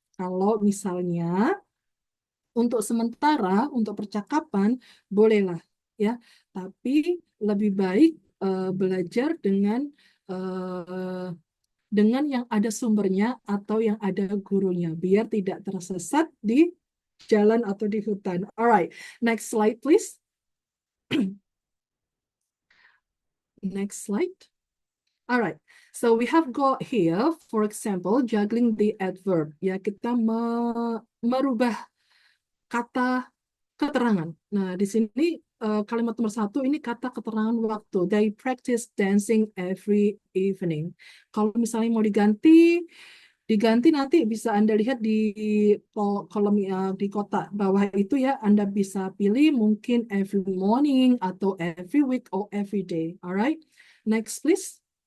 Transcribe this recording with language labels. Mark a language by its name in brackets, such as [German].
[Indonesian] Kalau misalnya untuk sementara, untuk percakapan, bolehlah, ya. Tapi lebih baik belajar dengan yang ada sumbernya atau yang ada gurunya, biar tidak tersesat di jalan atau di hutan. [English] Alright, next slide please. Next slide. Alright, so we have got here, for example, juggling the adverb. [Indonesian] Ya, kita merubah kata keterangan. Nah, di sini kalimat nomor 1 ini kata keterangan waktu. [English] They practice dancing every evening. [Indonesian] Kalau misalnya mau diganti nanti bisa Anda lihat di kolom di kotak bawah itu ya. Anda bisa pilih mungkin [English] every morning [Indonesian] atau [English] every week or every day. Alright, next please.